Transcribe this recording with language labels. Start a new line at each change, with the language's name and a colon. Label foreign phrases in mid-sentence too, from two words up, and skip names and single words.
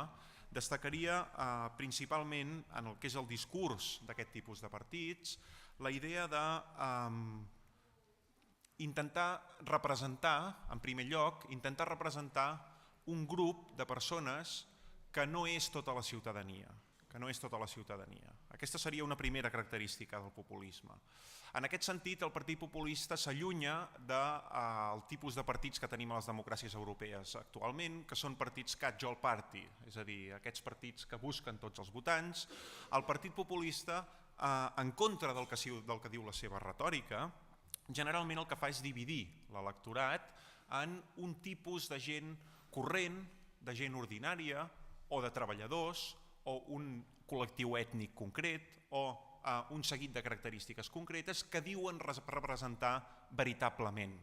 Catalan: Destacaria principalment en el que és el discurs d'aquest tipus de partits la idea de intentar representar, en primer lloc, un grup de persones que no és tota la ciutadania. Aquesta seria una primera característica del populisme. En aquest sentit, el Partit Populista s'allunya del tipus de partits que tenim a les democràcies europees actualment, que són partits
English: catch-all party,
Catalan: és a dir, aquests partits que busquen tots els votants. El Partit Populista, en contra del que diu la seva retòrica, generalment el que fa és dividir l'electorat en un tipus de gent corrent, de gent ordinària o de treballadors o un col·lectiu ètnic concret o un seguit de característiques concretes que diuen representar veritablement.